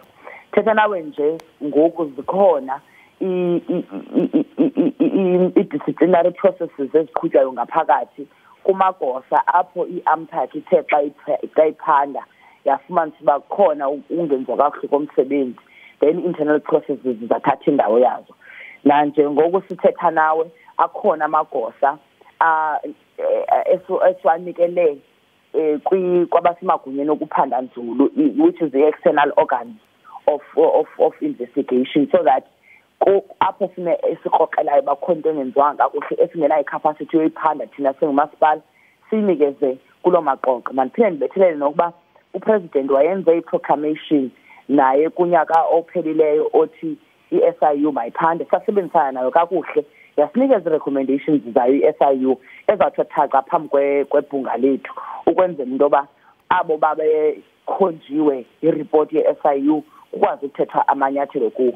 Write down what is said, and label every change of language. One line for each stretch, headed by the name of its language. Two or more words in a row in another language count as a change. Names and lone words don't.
Xhosa: Thetha nawe nje ngoku zikhona i-
English: disciplinary processes
Xhosa: eziqhutywayo ngaphakathi kumagosa apho i-AMPAC ithe xa iphanda yafumanisa uba kukhona ungenziwa kakuhle komsebenzi
English: then internal processes
Xhosa: zathatha indawo yazo. Nanjengoku sithetha nawe akhona amagosa esiwanikele kwabasemagunyeni okuphanda nzulu
English: which is the external organs of investigation so that
Xhosa: apho esikrokrelayo bakhona into engenziwanga kakuhle esingenayo icapacity yoyiphanda thina singumasipala siyinikeze kuloo maqonga. Mandiphinde ndibethelele nokuba upresident wayenze i-proclamation naye kunyaka ophelileyo othi i-SIU mayiphande sasebenzisana nayo kakuhle yasinikeza i-recommendations zayo i-SIU ezawuthi thaca phambi kwebhunga lethu ukwenzela into yoba abo babekhonjiwe iripoti ye-SIU kukwazi ukuthethwa amanyathelo kuwo.